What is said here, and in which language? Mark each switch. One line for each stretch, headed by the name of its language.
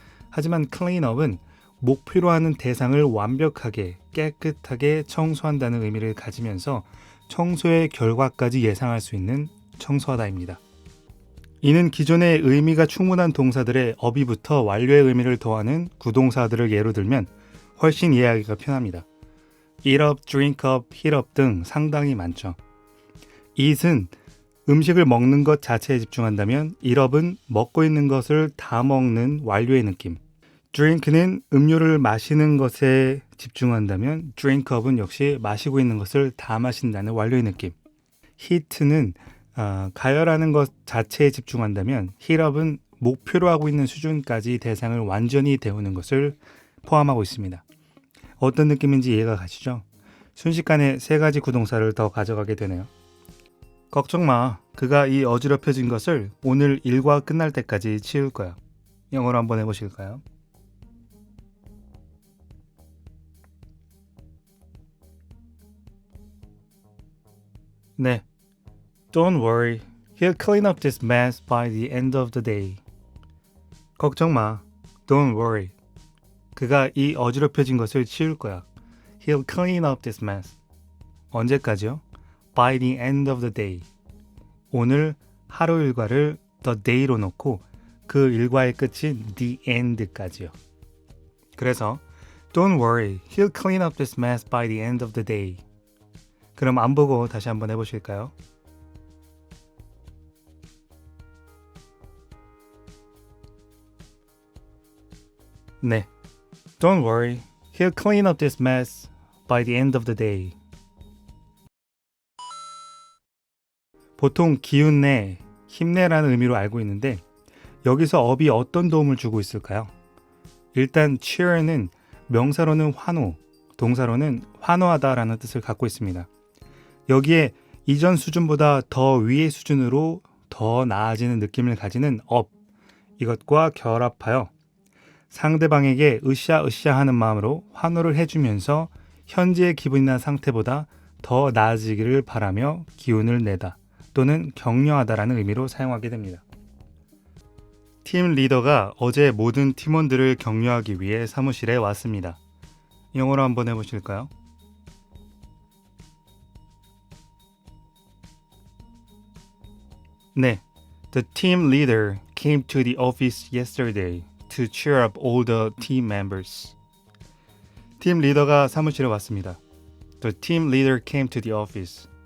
Korean: 하지만 cleanup은 목표로 하는 대상을 완벽하게 깨끗하게 청소한다는 의미를 가지면서 청소의 결과까지 예상할 수 있는 청소하다입니다. 이는 기존의 의미가 충분한 동사들의 up이부터 완료의 의미를 더하는 구동사들을 예로 들면 훨씬 이해하기가 편합니다. eat up, drink up, heat up 등 상당히 많죠. eat은 음식을 먹는 것 자체에 집중한다면 eat up은 먹고 있는 것을 다 먹는 완료의 느낌, drink는 음료를 마시는 것에 집중한다면 drink up은 역시 마시고 있는 것을 다 마신다는 완료의 느낌, heat는 가열하는 것 자체에 집중한다면 heat up은 목표로 하고 있는 수준까지 대상을 완전히 데우는 것을 포함하고 있습니다. 어떤 느낌인지 이해가 가시죠? 순식간에 세 가지 구동사를 더 가져가게 되네요. 걱정 마. 그가 이 어지럽혀진 것을 오늘 일과 끝날 때까지 치울 거야. 영어로 한번 해보실까요?
English: 네. Don't worry. He'll clean up this mess by the end of the day.
Korean: 걱정 마.
English: Don't worry.
Korean: 그가 이 어지럽혀진 것을 치울 거야.
English: He'll clean up this mess.
Korean: 언제까지요?
English: By the end of the day.
Korean: 오늘 하루 일과를 the day로 놓고 그 일과의 끝인 the end까지요. 그래서
English: Don't worry, he'll clean up this mess by the end of the day.
Korean: 그럼 안 보고 다시 한번 해보실까요? 네.
English: Don't worry, he'll clean up this mess by the end of the day.
Korean: 보통 기운내, 힘내라는 의미로 알고 있는데 여기서 up이 어떤 도움을 주고 있을까요? 일단 cheer는 명사로는 환호, 동사로는 환호하다라는 뜻을 갖고 있습니다. 여기에 이전 수준보다 더 위의 수준으로 더 나아지는 느낌을 가지는 up, 이것과 결합하여 상대방에게 으쌰으쌰 하는 마음으로 환호를 해주면서 현재의 기분이나 상태보다 더 나아지기를 바라며 기운을 내다 또는 격려하다라는 의미로 사용하게 됩니다. 팀 리더가 어제 모든 팀원들을 격려하기 위해 사무실에 왔습니다. 영어로 한번 해보실까요? 네.
English: The team leader came to the office yesterday to cheer up all the team members.
Korean: 팀 리더가 사무실에 왔습니다.
English: The team leader came to the office.